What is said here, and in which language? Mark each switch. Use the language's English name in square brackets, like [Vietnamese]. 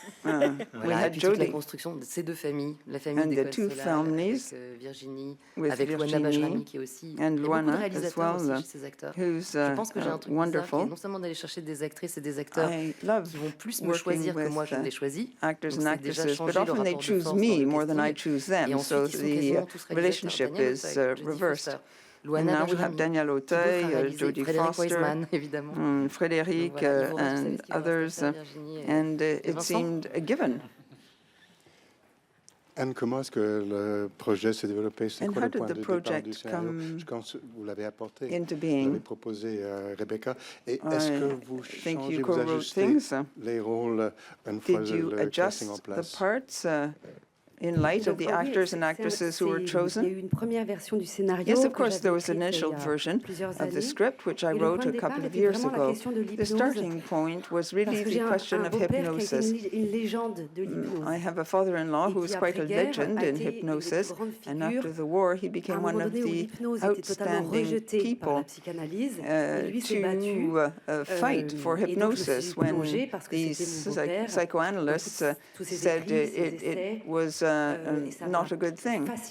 [English] We had Jodie. [French] La construction de ces deux familles, la famille des Cohen-Solal avec Virginie, avec Luana Bajrami qui est aussi, [English] and Luana as well, [French] aussi ces acteurs. Je pense que j'ai un truc bizarre qui est non seulement d'aller chercher des actrices et des acteurs qui vont plus me choisir que moi je ne les choisis. [English] Actors and actresses, but often they choose me more than I choose them, so the relationship is reversed. And now we have Daniel Auteuil, Jodie Foster, Frédéric, and others, and it seemed a given. [French] Anne, comment est-ce que le projet s'est développé? C'est quoi le point de départ du scénario? Vous l'avez apporté, vous l'avez proposé à Rebecca. Et est-ce que vous changez, vous ajustez les rôles une fois le casting en place? [English] In light of the actors and actresses who were chosen? Yes, of course, there was an initial version of the script, which I wrote a couple of years ago. The starting point was really the question of hypnosis. I have a father-in-law who was quite a legend in hypnosis, and after the war, he became one of the outstanding people to fight for hypnosis when these psychoanalysts said it was not a good thing.